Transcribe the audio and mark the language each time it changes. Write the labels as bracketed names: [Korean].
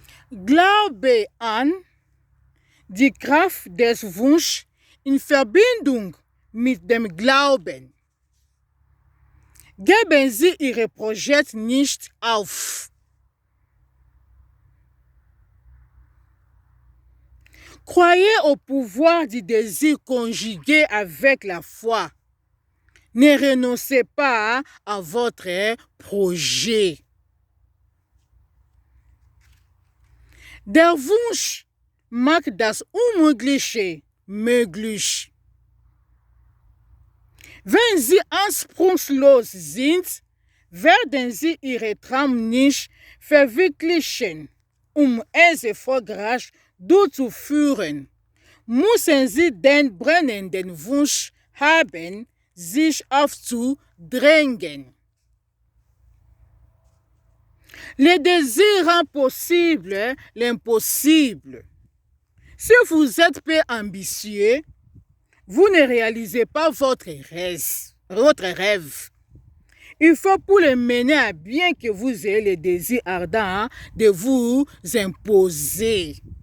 [German] glaube an die Kraft des Wunsches in Verbindung mit dem Glauben. Geben Sie Ihre Projekte nicht auf. [French] Croyez au pouvoir du désir conjugué avec la foi. Ne renoncez pas à votre projet. [German] Der Wunsch macht das Unmögliche möglich. Wenn Sie anspruchslos sind, werden Sie Ihre Traum nicht verwirklichen. Es erfolgreich durchzuführen, müssen Sie den brennenden Wunsch haben, sich aufzudrängen. [French] Le désir rend possible l'impossible. Si vous êtes peu ambitieux, vous ne réalisez pas votre rêve. Il faut pour le mener à bien que vous ayez le désir ardent de vous imposer.